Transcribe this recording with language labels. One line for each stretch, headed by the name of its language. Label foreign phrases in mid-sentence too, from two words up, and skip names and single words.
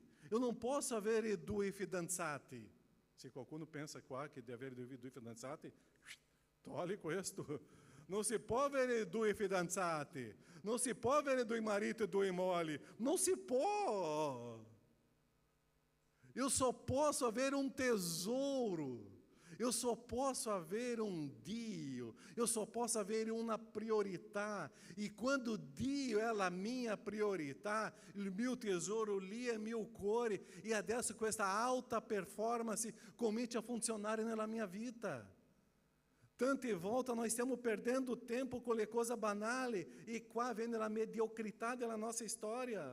Italian: Eu non posso avere due fidanzati. Se qualcuno pensa qua che deve avere due fidanzati, togli questo. Non si può avere due fidanzati. Non si può avere due mariti e due mogli. Non si può.
Portuguese: Eu só posso haver um tesouro. Eu só posso haver um Dio, eu só posso haver uma priorità.
Italian: E quando Dio è la mia priorità, il mio tesouro lì è il mio cuore, e adesso questa alta performance comincia a funzionare nella mia vita. Tante volte nós stiamo perdendo tempo con le cose banali, e qua viene la mediocrità della nostra storia.